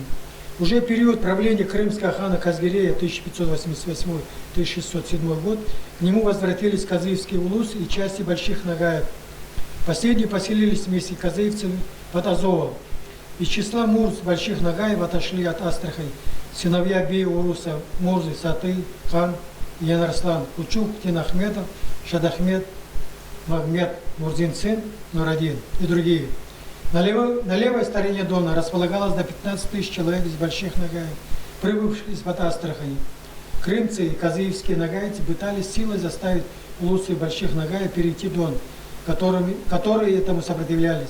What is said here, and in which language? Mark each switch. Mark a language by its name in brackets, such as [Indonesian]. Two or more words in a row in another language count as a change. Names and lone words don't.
[Russian] Уже в период правления крымского хана Казгирея 1588-1607 год к нему возвратились казыевские улусы и части больших нагаев. Последние поселились вместе с казыевцами под Азовом. Из числа Мурз больших нагаев отошли от Астрахани сыновья Би-Уруса, Мурзы, Саты, Хан, Янарслан, Кучук, Тинахметов, Шадахмет, Магмед, Мурзин сын, Нурадин и другие. На левой стороне Дона располагалось до 15 тысяч человек из больших нагаев, прибывших из-под Астрахани. крымцы и казаевские нагайцы пытались силой заставить улусы больших нагаев перейти Дон, которые этому сопротивлялись.